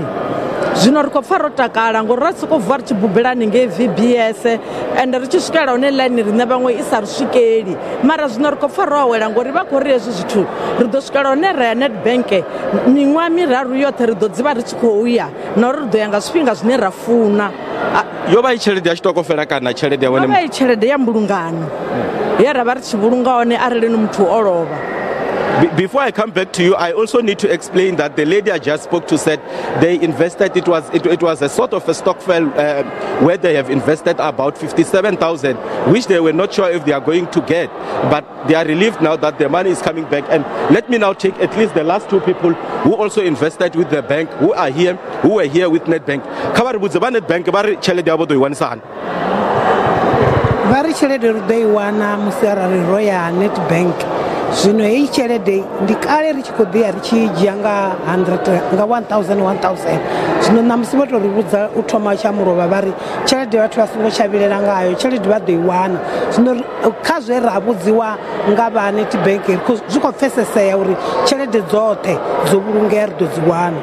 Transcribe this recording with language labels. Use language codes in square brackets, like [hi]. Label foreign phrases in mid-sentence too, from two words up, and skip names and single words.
[ve] Zwino ri khou pfa ro takala ngori ra sokou vuwa ri tshi bubelani ngei VBS ende ri tshi swikela hone line riṋe vhaṅwe i sa ri swikeli mara zwino ri khou pfa ro awela ngori vha khou ri hezwi zwithu ri ḓo swikela hone ra ya Nedbank miṅwaha miraru yoṱhe ri ḓo dzivha ri tshi khou ya na uri ri ḓo ya nga zwifhinga zwine ra funa. Yo vha i tshelede ya tshitokofela kana tshelede ya vhone? Yo vha i tshelede ya mbulungano ye ra vha ri tshi vhulunga hone arali ni muthu o lovha. [en] Before I come back to you, I also need to explain that the lady I just spoke to said they invested, it was a sort of a stokvel where they have invested about 57,000, which they were not sure if they are going to get, but they are relieved now that their money is coming back. And let me now take at least the last two people who also invested with the bank, who were here with Nedbank. [nso] Khabar budza ba Nedbank ba re chelede yabo do i wanisa. Ba re chelede ro do i wana musi arali ro ya Nedbank. [ve] Zwino hei tshelede ndi kale ri tshi khou ḓi ya ri tshi dzhia nga 100 nga 1,000 zwino na musi vho tou ri vhudza u thoma tsha mulovha vha ri tshelede vhathu vha songo tsha vhilela ngayo tshelede vha ḓo i wana. Zwino kha zwe ra vhudziwa nga vha Nedbank zwi khou pfesesea uri tshelede dzoṱhe dzo vhulungea ri ḓo dzi wana.